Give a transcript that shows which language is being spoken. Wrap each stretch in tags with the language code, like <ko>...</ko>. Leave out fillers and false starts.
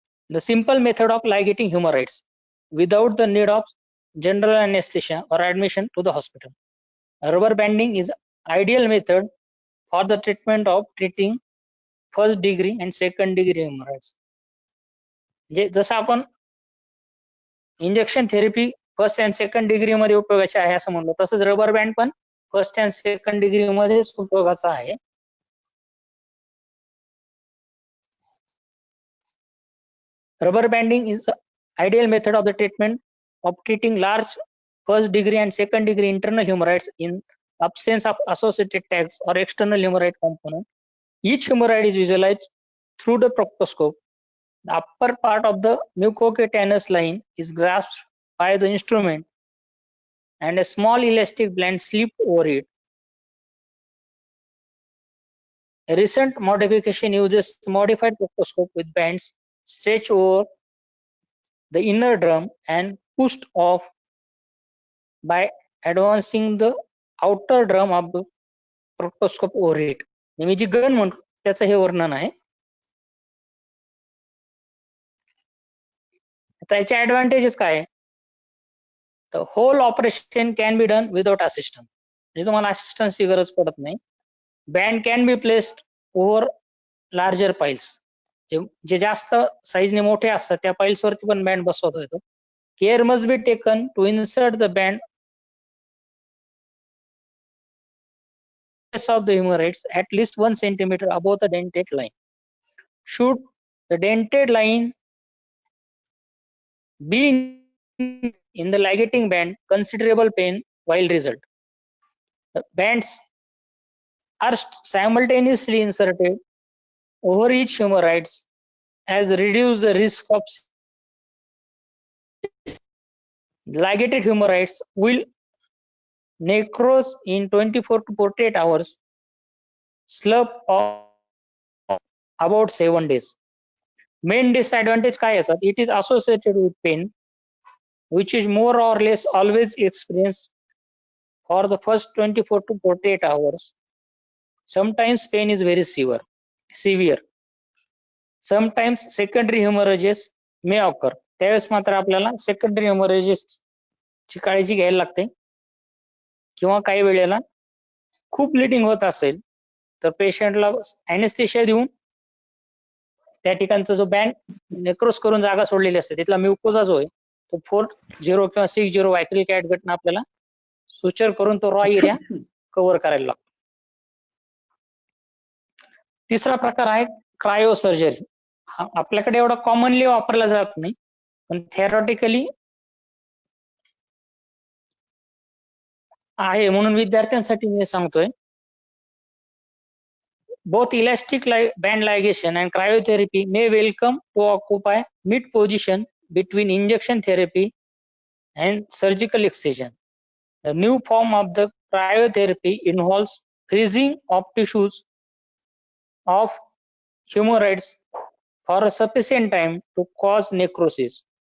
<en>The simple method of ligating hemorrhoids without the need of general anesthesia or admission to the hospital. Rubber banding is ideal method for the treating first degree and second degree hemorrhoids.</en> <mr>जसं आपण injection therapy first and second degree मध्ये उपयोगाचे आहे असं म्हणलो, तसंच rubber band पण first and second degree मध्येच उपयोगाचा आहे.</mr> <en>Rubber banding is the ideal method of the treatment of treating large first degree and second degree internal hemorrhoids in absence of associated tags or external hemorrhoid component. Each hemorrhoid is visualized through the proctoscope. The upper part of the mucocutaneous line is grasped by the instrument and a small elastic band slipped over it. A recent modification uses modified proctoscope with bands stretched over the inner drum and pushed off by advancing the outer drum of the proctoscope over it.</en> <mr>मी G gun म्हणतो त्याचं हे वर्णन आहे. त्याचे advantages काय आहे? तर</mr> <en>whole operation can be done without assistance,</en> <mr>म्हणजे तुम्हाला असिस्टन्सची गरज पडत नाही.</mr> <en>band can be placed over larger piles,</en> <mr>जे जास्त साईजने मोठे असतात त्या पाईल्स वरती पण बँड बसवता येतो.</mr> <en>Care must be taken to insert the band of the hemorrhoids at least 1 centimeter above the dentate line. Should the dentate line be in the ligating band, considerable pain will result. The bands are simultaneously inserted over each hemorrhoids as reduce the risk of ligated hemorrhoids will necrose in 24 to 48 hours, slump of about 7 days. Main disadvantage</en> <mr>काय याचा?</mr> <en>It is associated with pain which is more or less always experienced for the first 24 to 48 hours. Sometimes pain is very severe. Sometimes secondary hemorrhages may occur.</en> <mr>त्यावेळेस मात्र आपल्याला secondary हेमोरेजेस ची काळजी घ्यायला लागते. किंवा काही वेळेला खूप ब्लिडिंग होत असेल तर पेशंटला अॅनेस्थेशिया देऊन त्या ठिकाणचा जो बँड नेक्रोस करून जागा सोडलेली असते तिथला म्युकोजा जो आहे तो 4-0 किंवा 6-0 वायक्रिल कॅटगटनं आपल्याला सुचर करून तो रॉ एरिया कव्हर करायला लागतो. तिसरा प्रकार आहे क्रायोसर्जरी. हा आपल्याकडे एवढा कॉमनली वापरला जात नाही, पण थेरॉटिकली आहे म्हणून विद्यार्थ्यांसाठी मी सांगतोय.</mr> <en>Both elastic band ligation and cryotherapy may welcome to occupy mid position between injection therapy and surgical excision. The new form of the cryotherapy involves freezing of tissues of hemorrhoids for a sufficient time to cause necrosis.</en>